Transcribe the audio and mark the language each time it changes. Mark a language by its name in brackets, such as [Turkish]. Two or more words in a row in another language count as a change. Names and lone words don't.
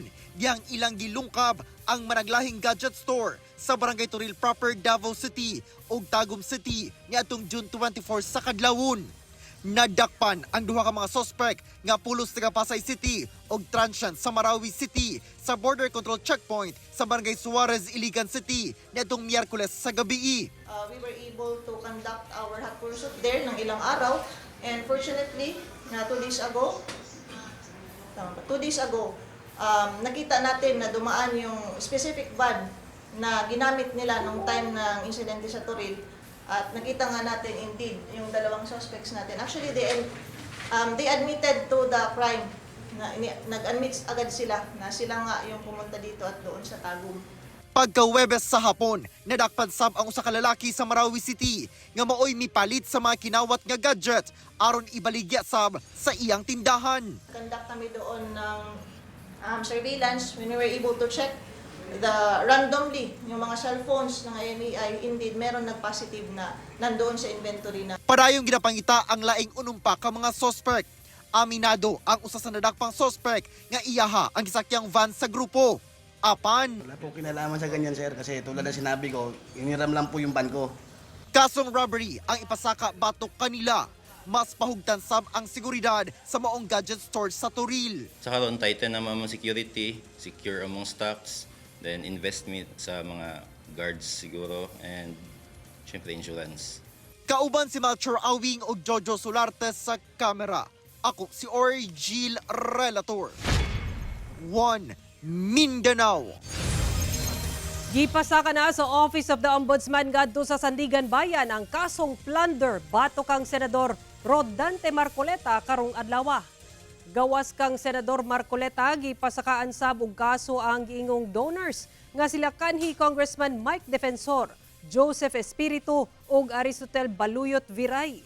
[Cebuano] Diyang ilang gilungkab ang managlahing gadget store sa Barangay Toril proper Davao City o Tagum City niadtong June 24 sa kadlawon. Nadakpan ang duha ka mga suspect nga pulos taga Pasay City ug transient sa Marawi City sa border control checkpoint sa Barangay Suarez, Iligan City niadtong Miyerkules sa gabi. [English] We were able to conduct our hot pursuit there [Filipino] ng ilang araw, [English] and fortunately, 2 days ago, [Filipino] nakita natin na dumaan yung specific van na ginamit nila nung time ng insidente sa Toril. At nakita nga natin indeed yung dalawang suspects natin. [English] Actually, they admitted to the crime. [Filipino] Nag-admit agad sila na sila nga yung pumunta dito at doon sa Tagum. [Cebuano] Pagka-Webes sa hapon, nadakpan sab ang usa ka lalaki sa Marawi City nga maoy mipalit sa mga kinawat nga gadget aron ibaligya sab sa iyang tindahan. [English] Conduct [Filipino] kami doon ng [English] surveillance when we were able to check randomly [Filipino] yung mga [English] cellphones ng IMEI. [Filipino] Indeed, meron nag-positive na nandoon sa inventory na. [Cebuano] Padayong ginapangita ang laing unumpa ka mga suspect. Aminado ang usa sa nadakpang suspect nga iyaha ang gisakyang van sa grupo. Apan, [Filipino] Wala po kinalaman sa ganyan, sir, kasi tulad na sinabi ko, iniram lang po yung van ko. [Cebuano] kasong robbery ang ipasaka batok kanila. Mas pahugtan sab ang seguridad sa maong gadget store sa Toril. Sa karon tighten naman ang security, secure among stocks, then investment sa mga guards siguro, and syempre insurance. Kauban si Melchor Awing o Jojo Solarte sa kamera. Ako si Orgil Relator. One Mindanao. Gipasaka na sa Office of the Ombudsman ngadto sa Sandigan Bayan ang kasong plunder batok kang senador Rodante Marcoleta karong adlaw. Gawas kang senador Marcoleta gipasakaan sab og kaso ang giingong donors nga sila kanhi Congressman Mike Defensor, Joseph Espiritu ug Aristotel Baluyot Viray.